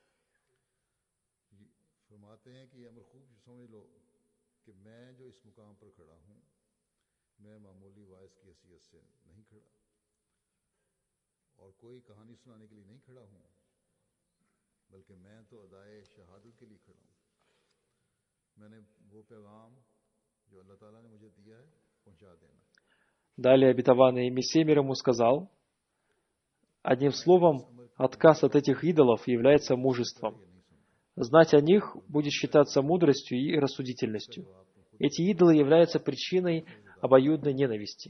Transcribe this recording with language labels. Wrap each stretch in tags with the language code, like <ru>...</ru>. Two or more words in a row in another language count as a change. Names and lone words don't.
<ur>فرماتے ہیں کہ یہ امر خوب سمجھ لو کہ میں جو اس مقام پر کھڑا ہوں، میں معمولی واعظ کی حیثیت سے نہیں کھڑا اور کوئی کہانی سنانے کے لیے نہیں کھڑا ہوں، بلکہ میں تو ادائے شہادت کے لیے کھڑا ہوں. میں نے وہ پیغام جو اللہ تعالیٰ نے مجھے دیا ہے پہنچا دینا.</ur> <ru>Далее обетованный Мессия мир ему сказал: одним словом, отказ от этих идолов является мужеством. Знать о них будет считаться мудростью и рассудительностью. Эти идолы являются причиной обоюдной ненависти.</ru>